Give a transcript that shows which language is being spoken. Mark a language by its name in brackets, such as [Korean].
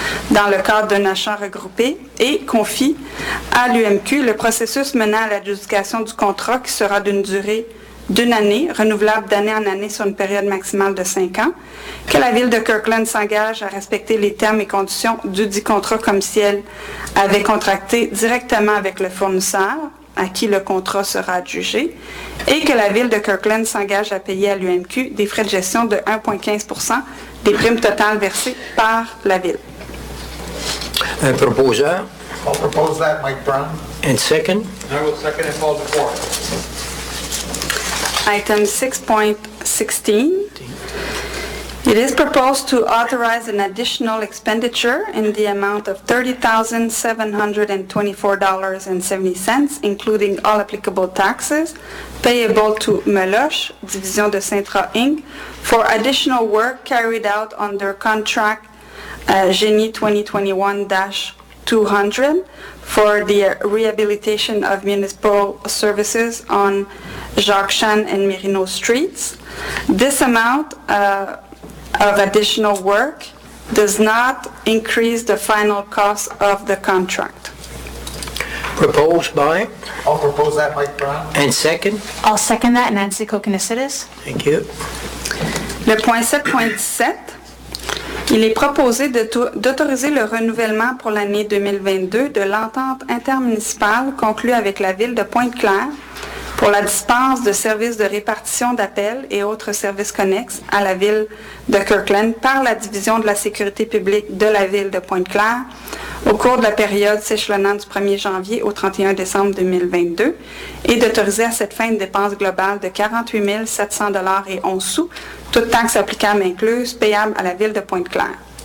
[French] dans le cadre d'un achat regroupé et confie à l'UMQ le processus menant à l'adjudication du contrat qui sera d'une durée d'une année, renouvelable d'année en année sur une période maximale de 5 ans, que la Ville de Kirkland s'engage à respecter les termes et conditions du dit contrat comme si elle avait contracté directement avec le fournisseur à qui le contrat sera adjugé, et que la Ville de Kirkland s'engage à payer à l'UMQ des frais de gestion de 1,15 % des primes totales versées par la Ville. Un proposeur. [English] I'll propose that, Mike Brown. And second. I will second and call the floor. Item 6.16. It is proposed to authorize an additional expenditure in the amount of $30,724.70, including all applicable taxes, payable to Meloche, Division de Saint-Ra, Inc., for additional work carried out under contract Génie 2021-200 for the rehabilitation of municipal services on Jacques Chan and Merino Streets. This amount of additional work does not increase the final cost of the contract. Proposed by. I'll propose that, Mike Brown. And second. I'll second that, Nancy Kokonisides. Thank you. [French] Le point 7.17, il est proposé d'autoriser le renouvellement pour l'année 2022 de l'entente intermunicipale conclue avec la Ville de Pointe-Claire pour la dispense de services de répartition d'appels et autres services connexes à la Ville de Kirkland par la Division de la sécurité publique de la Ville de Pointe-Claire au cours de la période s'échelonnant du 1er janvier au 31 décembre 2022 et d'autoriser à cette fin une dépense globale de 48 700,11 $, toutes taxes applicables incluses, payables à la Ville de Pointe-Claire.